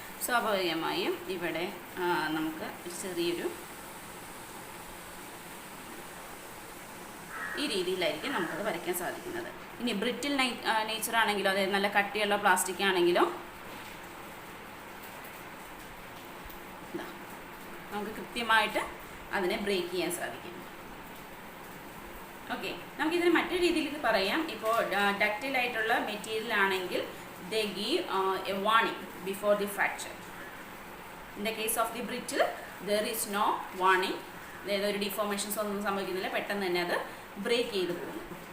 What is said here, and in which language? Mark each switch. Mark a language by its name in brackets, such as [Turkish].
[Malayalam] സ്വാഭാവികമായും ഇവിടെ നമുക്ക് ചെറിയൊരു ഈ രീതിയിലായിരിക്കും നമുക്കത് വരയ്ക്കാൻ സാധിക്കുന്നത്. ഇനി ബ്രിറ്റിൽ നേച്ചർ ആണെങ്കിലോ, അതായത് നല്ല കട്ടിയുള്ള പ്ലാസ്റ്റിക് ആണെങ്കിലോ നമുക്ക് കൃത്യമായിട്ട് അതിനെ ബ്രേക്ക് ചെയ്യാൻ സാധിക്കും. ഓക്കെ, നമുക്കിതിന് മറ്റൊരു രീതിയിൽ ഇത് പറയാം. ഇപ്പോൾ ഡക്റ്റൈൽ ആയിട്ടുള്ള മെറ്റീരിയൽ ആണെങ്കിൽ [English] they give a warning before the fracture. In the case of the brittle, there is no warning. [Malayalam] അതായത് ഒരു ഡിഫോർമേഷൻസ് ഒന്നും സംഭവിക്കുന്നില്ല, പെട്ടെന്ന് തന്നെ അത് ബ്രേക്ക് ചെയ്ത് പോകുന്നു.